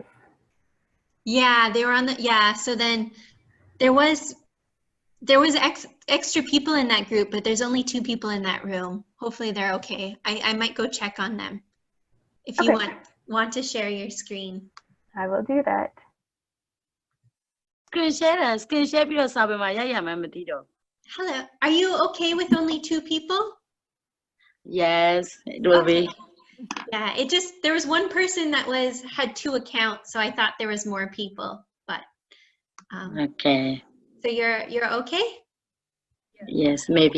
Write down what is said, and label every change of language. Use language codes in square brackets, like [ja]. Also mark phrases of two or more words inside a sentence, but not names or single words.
[en] Yeah, they were on the, yeah, so then there was extra people in that group, but there's only 2 people in that room. Hopefully they're okay. I might go check on them if you Okay. want to share your screen. I will do that. screen share and screen share [my] ပြီးတော့စာပေမှာရိုက်ရမှန်းမသိတော့ [en] Hello, are you okay with only 2 people? Yes, it will be. Yeah, it just, there was one person that had 2 accounts, so I thought there was more people, but Okay. so you're okay? Yes, maybe.